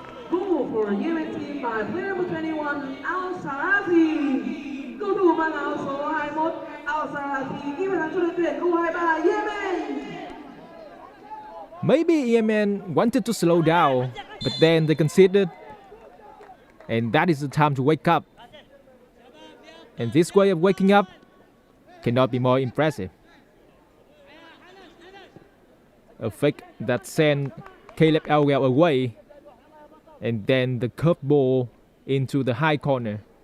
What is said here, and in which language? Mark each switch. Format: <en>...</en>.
<en>Goal for Yemen team by player number 21, Al-Sarafi.</en> <vi>Cầu thủ mang áo số 21, Al-Sarafi ghi bàn thắng cho đội tuyển U23 Yemen.</vi> <en>Maybe Yemen wanted to slow down, but then they conceded. And that is the time to wake up. And this way of waking up cannot be more impressive. A fake that sent Caleb Elwell away, and then the curved ball into the high corner.</en>